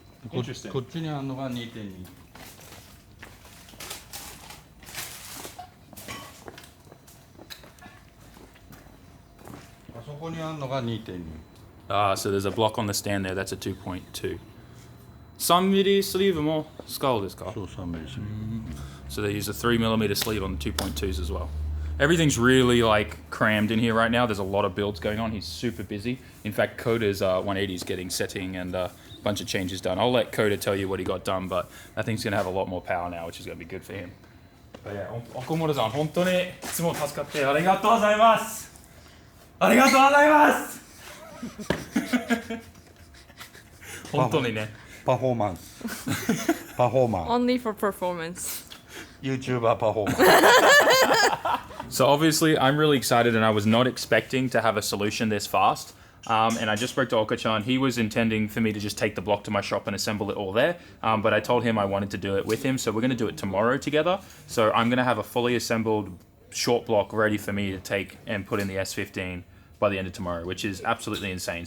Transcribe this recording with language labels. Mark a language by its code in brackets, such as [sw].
[en] Interesting. [ja] こっちにあるのが 2.2。あそこにあるのが 2.2。 [en] Ah, so there's a block on the stand there. That's a 2.2. [ja] 3ミリスリーブも使うですか？そう3ミリスリーブ。 [en] So they use a 3 millimeter sleeve on the 2.2s as well. Everything's really like crammed in here right now. There's a lot of builds going on. He's super busy. In fact, Coda's 180's getting setting and a bunch of changes done. I'll let Coda tell you what he got done, but I think he's going to have a lot more power now, which is going to be good for him. [ja] But yeah, 岡本さん、本当にいつも助かってありがとうございます。ありがとうございます。本当にね。パフォーマンス。パフォーマン。 [en] Only for performance. [ja] YouTuber パフォーマン。 [en] So obviously, I'm really excited, and I was not expecting to have a solution this fast. And I just spoke to Okachan. He was intending for me to just take the block to my shop and assemble it all there. But I told him I wanted to do it with him. So we're going to do it tomorrow together. So I'm going to have a fully assembled short block ready for me to take and put in the S15 by the end of tomorrow, which is absolutely insane.